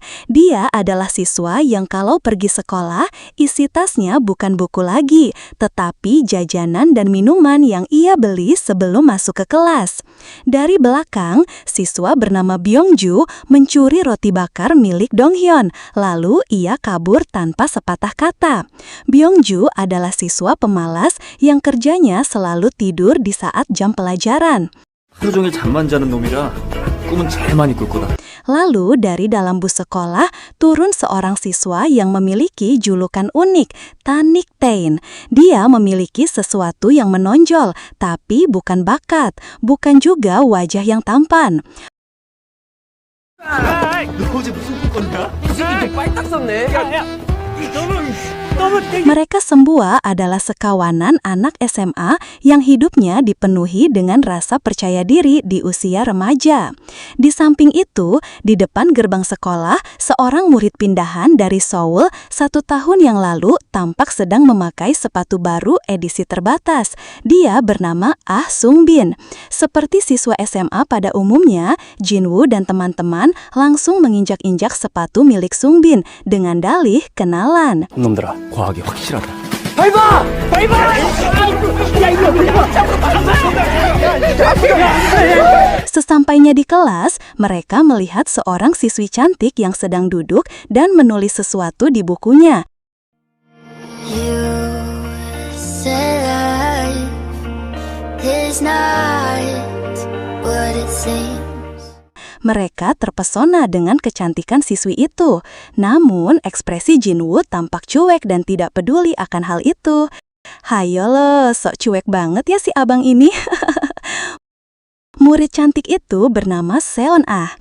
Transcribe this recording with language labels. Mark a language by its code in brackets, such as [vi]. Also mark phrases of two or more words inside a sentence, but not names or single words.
[id] Dia adalah siswa yang kalau pergi sekolah, isi tasnya bukan buku lagi, tetapi jajanan dan minuman yang ia beli sebelum masuk ke kelas. Dari belakang, siswa bernama Byungju mencuri roti bakar milik Donghyun, lalu ia kabur tanpa sepatah kata. Byungju adalah siswa pemalas yang kerjanya selalu tidur di saat jam pelajaran. [ko] 하루 종일 잠만 자는 놈이라 꿈은 제일 많이 꿀 거다. [id] Lalu dari dalam bus sekolah turun seorang siswa yang memiliki julukan unik, Tanik Tain. Dia memiliki sesuatu yang menonjol, tapi bukan bakat, bukan juga wajah yang tampan. [ko] 너 어제 무슨 꿈 꿨냐? 빨딱 썼네. [id] Mereka semua adalah sekawanan anak SMA yang hidupnya dipenuhi dengan rasa percaya diri di usia remaja. Di samping itu, di depan gerbang sekolah, seorang murid pindahan dari Seoul 1 tahun yang lalu tampak sedang memakai sepatu baru edisi terbatas. Dia bernama Ah Sung Bin. Seperti siswa SMA pada umumnya, Jinwoo dan teman-teman langsung menginjak-injak sepatu milik Sung Bin dengan dalih kenalan. [ko] 놈들아, 과학이 확실하다. 밟아! 밟아! [id] Sesampainya di kelas, mereka melihat seorang siswi cantik yang sedang duduk dan menulis sesuatu di bukunya. [en] You said life is not what it seems. [id] Mereka terpesona dengan kecantikan siswi itu. Namun, ekspresi Jinwoo tampak cuek dan tidak peduli akan hal itu. Hayo lo, sok cuek banget ya si abang ini. Murid cantik itu bernama Seon Ah.